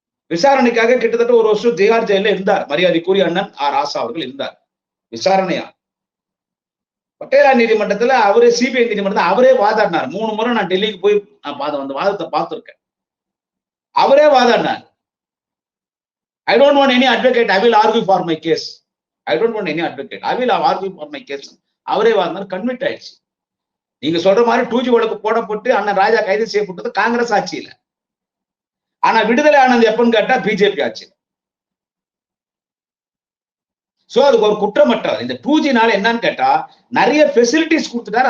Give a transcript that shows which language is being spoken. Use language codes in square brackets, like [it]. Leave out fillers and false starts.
[ta] விசாரணைக்காக கிட்டத்தட்ட ஒரு வருஷம் திகார் ஜெயில இருந்தார் மரியாதைக்குரிய அண்ணன் ராசா அவர்கள் இருந்தார் விசாரணையா. பட்டேலா நீதிமன்றத்துல அவரே சிபிஐ நீதிமன்றத்தில் அவரே வாதாடினார். 3 முறை நான் டெல்லிக்கு போய் அந்த வாதத்தை பார்த்திருக்கேன். அவரே வாதாடினார். [en] I don't want any advocate. I will argue for my case. I don't want any advocate. I will argue for my case. [ta] அவரே வாதினார். கன்விட் ஆயிடுச்சு. நீங்க சொல்ற மாதிரி 2G வழக்கு போடப்பட்டு அண்ணன் ராஜா கைது செய்யப்பட்டது காங்கிரஸ் ஆட்சியில. ஆனா விடுதலை ஆனது எப்பன்னு கேட்டா பிஜேபி ஆட்சியில. சோ அதுக்கு ஒரு குற்றமற்றார். இந்த 2Gனால என்னன்னு கேட்டா நிறைய ஃபெசிலிட்டிஸ் கொடுத்துட்டாரு.